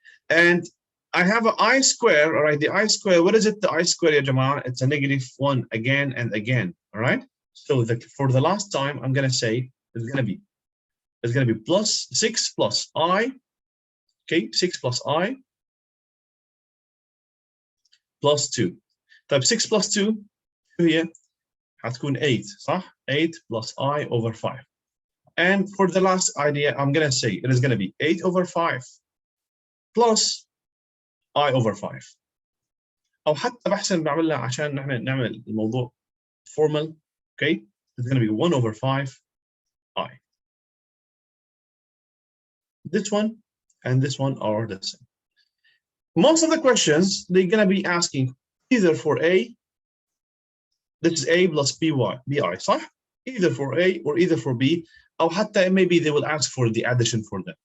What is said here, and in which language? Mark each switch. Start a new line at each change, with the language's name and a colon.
English: And I have an I square, all right? The I square, what is it? The I square, ya Jama'ah? It's a -1 again and again, all right? So for the last time, I'm going to say it's going to be plus 6 plus I, okay? 6 plus I plus 2. طيب 6 plus 2 here
Arabic: هتكون
English: 8, صح? 8 plus I over 5. And for the last idea, I'm going to say it is going to be 8 over 5 plus I over 5.
Arabic: أو حتى بحسن بعملها عشان نحن نعمل الموضوع formal, okay?
English: It's going to be 1 over 5 I. This one and this one are the same. Most of the questions, they're going to be asking either for A, this is A plus BI, صح? Either for A or either for B. Or حتى maybe they will ask for the addition for them.